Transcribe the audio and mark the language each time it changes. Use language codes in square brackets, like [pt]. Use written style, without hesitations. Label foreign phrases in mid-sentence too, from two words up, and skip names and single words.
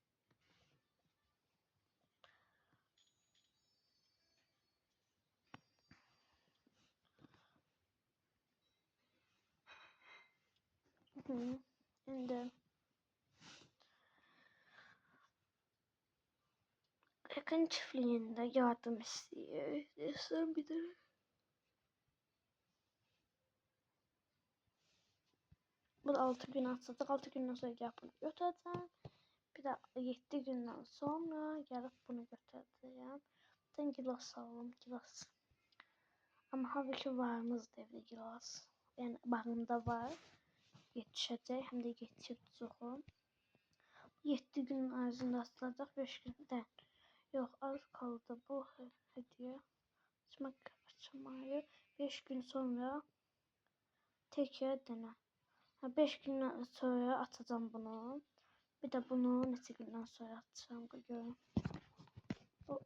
[tr] Şimdi yakın çiftliğinde yardım istiyor. [az] Desem bir de. Bu da 6 gün atacaq. 6 gündən sonra gəlib bunu götürəcəm. Bir də 7 gündən sonra gəlib bunu götürəcəm. Buradan gilas alalım. Gilas. Amma halbuki varımızdır evdə gilas. Yəni bağımda var. Yetişəcək. Həm də yetişib çoxum. 7 günün ərzində atılacaq. 5 gündən. Yox, [tr] az kaldı bu hediye. Açmayı 5 gün sonra tekrar dene. [az] 5 gündən sonra atacağım bunu. Bir de bunu neçə gündən sonra atacağım.